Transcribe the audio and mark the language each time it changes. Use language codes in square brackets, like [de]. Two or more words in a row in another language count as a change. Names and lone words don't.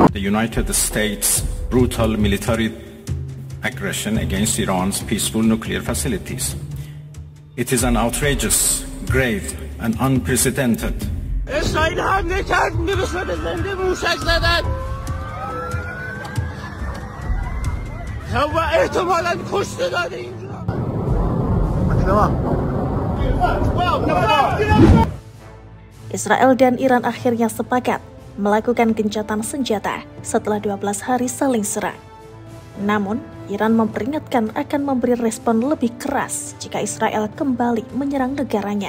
[en] United States' brutal military aggression against Iran's peaceful nuclear facilities. It is an outrageous, grave, and unprecedented. [fa] اسرائیل حمله کرد، میرسه به زنده موشک زدن و احتمالاً کشته داده اینجا. [id] Israel dan Iran akhirnya sepakat melakukan gencatan senjata setelah 12 hari saling serang. Namun, Iran memperingatkan akan memberi respon lebih keras jika Israel kembali menyerang negaranya.